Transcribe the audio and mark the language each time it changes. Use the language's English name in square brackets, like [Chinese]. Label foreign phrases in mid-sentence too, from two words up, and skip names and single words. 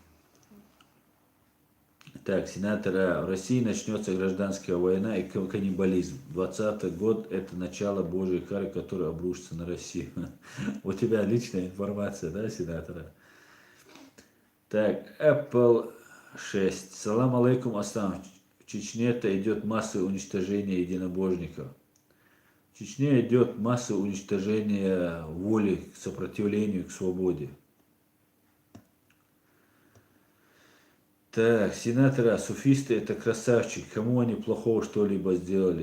[Russian] Так, сенатора, в России начнется гражданская война и каннибализм. 20-й год – это начало Божьей кары, которая обрушится на Россию. У тебя личная информация, да, сенатора? Так, Apple 6. [Arabic] سلام عليكم, Аслам. [Russian] В Чечне-то идет массовое уничтожение единобожников. В Чечне идет массовое уничтожение воли к сопротивлению, к свободе. Так, сенатора, суфисты это красавчики, кому они плохого что-либо сделали?